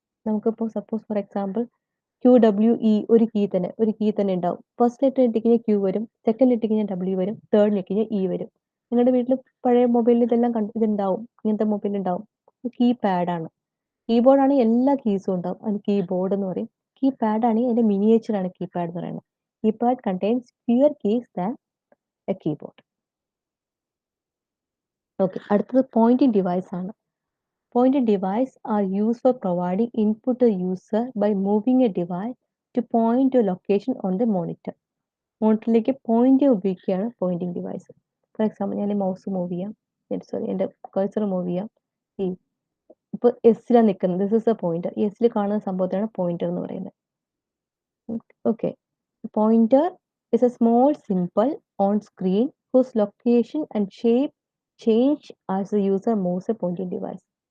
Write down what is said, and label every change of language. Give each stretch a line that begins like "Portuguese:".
Malayalam: നമുക്കിപ്പോൾ suppose for example QWE ഒരു key തന്നെ ഉണ്ടാവും. ഫസ്റ്റ് ലെറ്റർ ഞെട്ടിക്കഴിഞ്ഞാൽ Q വരും, സെക്കൻഡ് ഞെട്ടിക്കഴിഞ്ഞാൽ W വരും, തേർഡ് ഞെട്ടിക്കഴിഞ്ഞാൽ E വരും. നിങ്ങളുടെ വീട്ടിൽ പഴയ മൊബൈലിൽ ഇതെല്ലാം ഇതുണ്ടാവും, ഇങ്ങനത്തെ മൊബൈൽ ഉണ്ടാവും. കീപാഡാണ്. കീബോർഡാണ് എല്ലാ കീസും ഉണ്ടാവും, അത് കീബോർഡ് എന്ന് പറയും. കീപാഡ് ആണ് അതിന്റെ മിനിയേച്ചർ ആണ് കീപാഡ് എന്ന് പറയുന്നത്.
English: Keypad contains fewer keys than a keyboard. Okay,
Malayalam: അടുത്തത് പോയിന്റിംഗ് ഡിവൈസ് ആണ്.
English: Pointing device are used for providing input to the user by moving a device to point to a location on the monitor.
Malayalam: മോണിറ്ററിലേക്ക് point ഉപയോഗിക്കുകയാണ് Poynting device. For example, ഞാൻ mouse move ചെയ്യാം, എൻ്റെ cursor move ചെയ്യാം. ഇപ്പൊ എസ്സിലാണ് നിൽക്കുന്നത്,
English: This is a pointer.
Malayalam: എസ്സിൽ കാണുന്ന സംഭവത്തിനാണ് pointer എന്ന് പറയുന്നത്.
English: Okay, pointer is a small simple on screen whose location and shape change as the user moves a pointing device.